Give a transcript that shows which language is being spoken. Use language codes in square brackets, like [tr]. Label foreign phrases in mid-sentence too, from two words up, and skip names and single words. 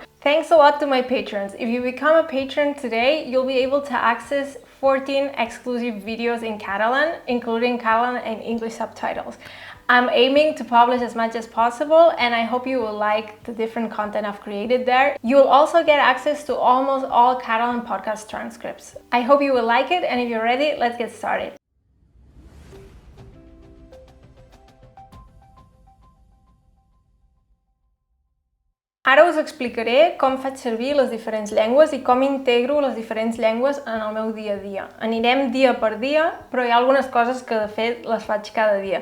[en] Thanks a lot to my patrons. If you become a patron today, you'll be able to access 14 exclusive videos in Catalan, including Catalan and English subtitles. I'm aiming to publish as much as possible, and I hope you will like the different content I've created there. You'll also get access to almost all Catalan podcast transcripts. I hope you will like it, and if you're ready, let's get started. [ca] Ara us explicaré com faig servir les diferents llengües i com integro les diferents llengües en el meu dia a dia. Anirem dia per dia, però hi ha algunes coses que de fet les faig cada dia.